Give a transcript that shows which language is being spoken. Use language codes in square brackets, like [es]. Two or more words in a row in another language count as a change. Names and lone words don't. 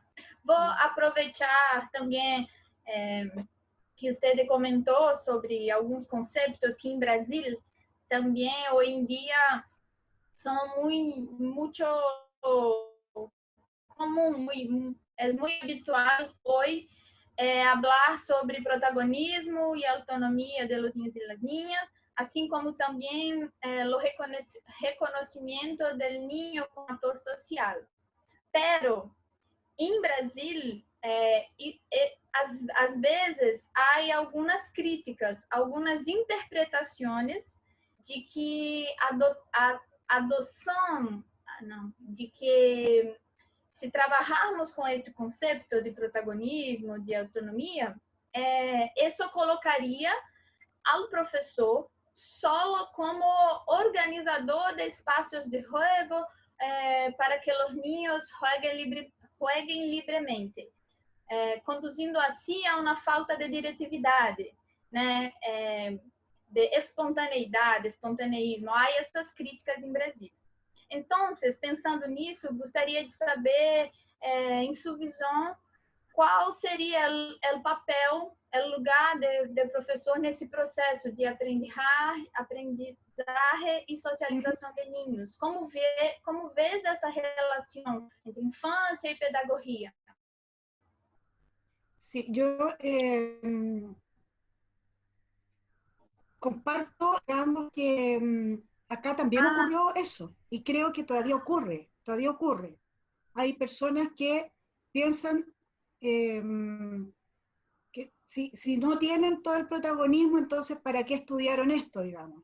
[pt] Vou aproveitar também que você comentou sobre alguns conceitos que em Brasil também hoje em dia são muito comum, é muito habitual hoje falar sobre protagonismo e autonomia de [es] los niños y las niñas, [pt] assim como também o reconhecimento do niño como ator social. Pero em Brasil, às vezes, há algumas críticas, algumas interpretações de que a adoção, não, de que se trabalharmos com este conceito de protagonismo, de autonomia, isso colocaria ao professor solo como organizador de espaços de juego para que os niños jueguem livremente, conduzindo assim a uma falta de diretividade, né? De espontaneidade, espontaneísmo. Há essas críticas em Brasil. Então, pensando nisso, gostaria de saber, em sua visão, qual seria o papel, o lugar do professor nesse processo de aprendizagem e socialização de niños. Como vês essa relação entre infância e pedagogia? [es] Sí, yo comparto, digamos, que acá también ocurrió eso, y creo que todavía ocurre. Hay personas que piensan que si no tienen todo el protagonismo, entonces ¿para qué estudiaron esto, digamos?